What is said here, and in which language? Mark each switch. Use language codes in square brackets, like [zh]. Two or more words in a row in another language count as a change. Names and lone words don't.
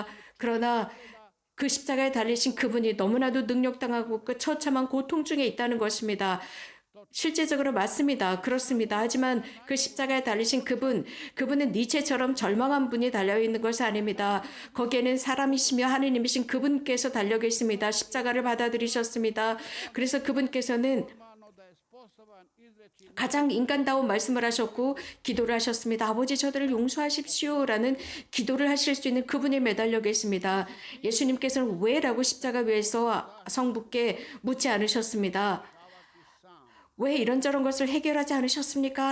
[ko] 그러나 그 십자가에 달리신 그분이 너무나도 능력당하고 그 처참한 고통 중에 있다는 것입니다. 실제적으로 맞습니다. 그렇습니다. 하지만 그 십자가에 달리신 그분은 니체처럼 절망한 분이 달려있는 것이 아닙니다. 거기에는 사람이시며 하느님이신 그분께서 달려 계십니다. 십자가를 받아들이셨습니다. 그래서 그분께서는 [hr] normalno da je sposoban izreći [ko] 가장 인간다운 말씀을 하셨고 기도를 하셨습니다. 아버지 저들을 용서하십시오라는 기도를 하실 수 있는 그분이 매달려 계십니다. 예수님께서는 왜라고 십자가 위에서 성부께 묻지 않으셨습니다. 왜 이런저런 것을 해결하지 않으셨습니까?